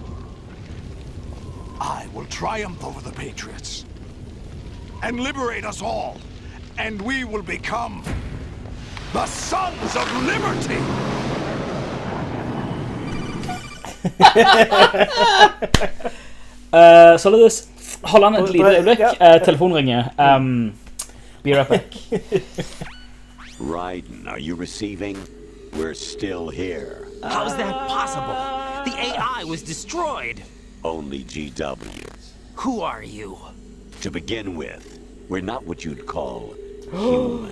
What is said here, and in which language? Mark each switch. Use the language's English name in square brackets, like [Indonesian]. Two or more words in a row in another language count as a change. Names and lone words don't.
[English] I will triumph over the Patriots and liberate us all, and we will become the Sons of Liberty! [Norwegian] Solidus, hold an et lite øyeblikk. Telefonen ringer. [English] Be right back. Raiden, are you receiving? We're still here. How's that possible? The AI was destroyed. Only GW. Who are you? To begin with, we're not what you'd call human.